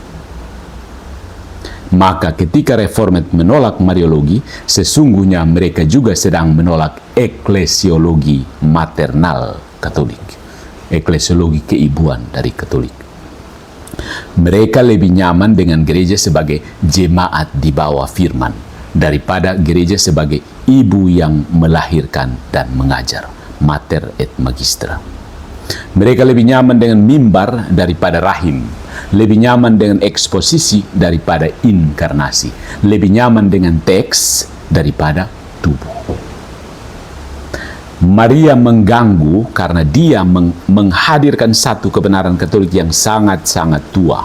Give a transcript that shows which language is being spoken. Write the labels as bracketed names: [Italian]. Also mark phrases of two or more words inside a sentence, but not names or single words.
[Indonesian] Maka ketika Reformed menolak Mariologi, sesungguhnya mereka juga sedang menolak eklesiologi maternal Katolik. Eklesiologi keibuan dari Katolik. Mereka lebih nyaman dengan gereja sebagai jemaat di bawah firman daripada gereja sebagai ibu yang melahirkan dan mengajar, [Latin] mater et magistra. [Indonesian] Mereka lebih nyaman dengan mimbar daripada rahim, lebih nyaman dengan eksposisi daripada inkarnasi, lebih nyaman dengan teks daripada tubuh. Maria mengganggu karena dia menghadirkan satu kebenaran Katolik yang sangat-sangat tua.